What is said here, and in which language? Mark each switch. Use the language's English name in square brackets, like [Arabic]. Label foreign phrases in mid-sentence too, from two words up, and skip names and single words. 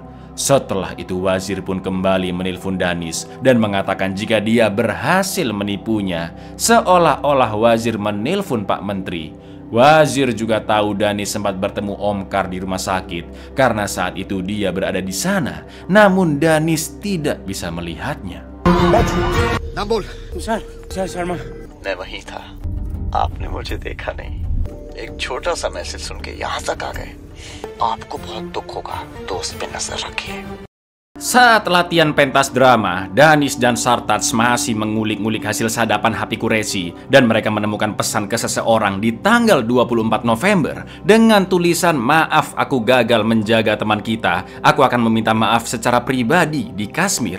[Indonesian] Setelah itu Wazir pun kembali menelpon Danis dan mengatakan jika dia berhasil menipunya, seolah-olah Wazir menelpon Pak Menteri. Wazir juga tahu Danis sempat bertemu Omkar di rumah sakit karena saat itu dia berada di sana. Namun Danis tidak bisa melihatnya. [Hindi] नाम बोल। सर शर्मा। मैं वहीं था, आपने मुझे देखा नहीं। एक छोटा सा मैसेज सुन के यहाँ तक आ गए। आपको बहुत दुख होगा, दोस्त पे नजर रखिए। [Indonesian] Saat latihan pentas drama, Danis dan Sartaj masih mengulik-ngulik hasil sadapan HP Quraishi dan mereka menemukan pesan ke seseorang di tanggal 24 November dengan tulisan, "Maaf aku gagal menjaga teman kita, aku akan meminta maaf secara pribadi di Kashmir."